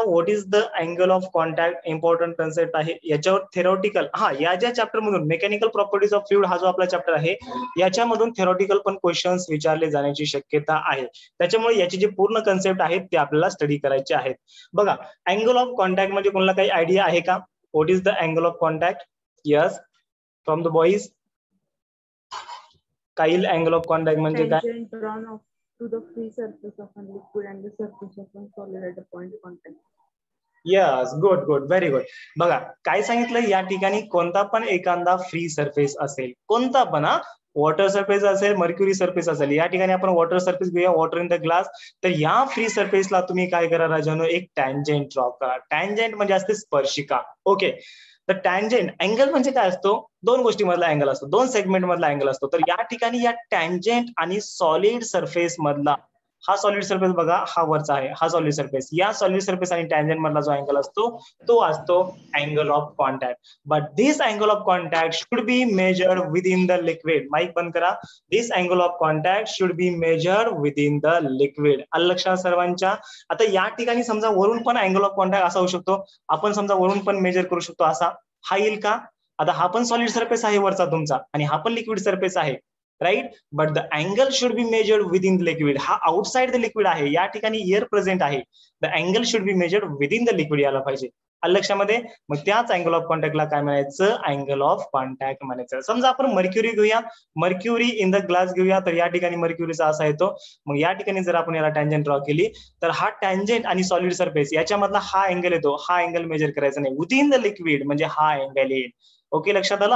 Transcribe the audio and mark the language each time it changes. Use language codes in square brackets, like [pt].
[mr] What is the angle of contact? Important concept आहे. याच्यावर theoretical या ज्या चॅप्टर मधून मेकॅनिकल प्रॉपर्टीज ऑफ फ्लुइड हा जो आपला चॅप्टर आहे याच्यामधून थेरॉटिकल पण क्वेश्चन्स विचारले जाण्याची शक्यता आहे. त्याच्यामुळे याची जे पूर्ण कन्सेप्ट आहेत ते आपल्याला स्टडी करायचे आहेत. बघा, अँगल ऑफ कॉन्टॅक्ट म्हणजे कोणाला काही आयडिया आहे का? [en] What is the angle of contact? Yes, from the boys. [mr] काईल, अँगल ऑफ कॉन्टॅक्ट म्हणजे काय? [en] Tangent drawn off to the free surface of a liquid and the surface of a solid at the point of contact. Yes, good good, very good. [mr] बघा काय सांगितलं, या ठिकाणी कोणता पण एखादा फ्री सरफेस असेल, कोणता पण, वॉटर सरफेस असेल, मर्क्युरी सरफेस असेल, या ठिकाणी आपण वॉटर सरफेस घेऊया, वॉटर इन द ग्लास. तर या फ्री सरफेसला तुम्ही काय करा राजानो, एक टँजेंट ड्रॉ करा. टँजेंट म्हणजे असते स्पर्शिका. ओके, तर टँजेंट अँगल म्हणजे काय असतो? दोन गोष्टी मधला अँगल असतो, दोन सेगमेंट मधला अँगल असतो. तर या ठिकाणी या टँजेंट आणि सॉलिड सरफेस मधला, हा सॉलिड सरफेस बघा, हा वरचा आहे, हा सॉलिड सरफेस, या सॉलिड सरफेस आणि टँजेंट मधला जो अँगल असतो तो असतो angle of contact. [en] But this angle of contact should be measured within the liquid. Mic बंद करा. This angle of contact should be measured within the liquid. [mr] आलं लक्षात सर्वांच्या? आता या ठिकाणी समजा वरून पण अँगल ऑफ कॉन्टॅक्ट असा होऊ शकतो, आपण समजा वरून पण मेजर करू शकतो, असा हा येईल का? आता हा पण सॉलिड सरफेस आहे वरचा तुमचा आणि हा पण लिक्विड सरफेस आहे, right? [en] But the angle should be measured within the liquid. [mr] हा आउटसाइड द लिक्विड आहे, या ठिकाणी एअर प्रेझेंट आहे. The angle should be measured with in the liquid यायला पाहिजे. आलं लक्षामध्ये? मग त्याच अँगल ऑफ कॉन्टॅक्टला काय म्हणायचं? अँगल ऑफ कॉन्टॅक्ट म्हणायचं. समजा आपण मर्क्युरी घेऊया, मर्क्युरी इन द ग्लास घेऊया, तर या ठिकाणी मर्क्युरीचा असा येतो. मग या ठिकाणी जर आपण याला टँजेंट ड्रॉ केली तर हा टँजेंट आणि सॉलिड सरफेस याच्यामधला हा अँगल येतो, हा अँगल मेजर करायचा नाही, विद इन द लिक्विड म्हणजे हा अँगल येईल. ओके, लक्षात आलं?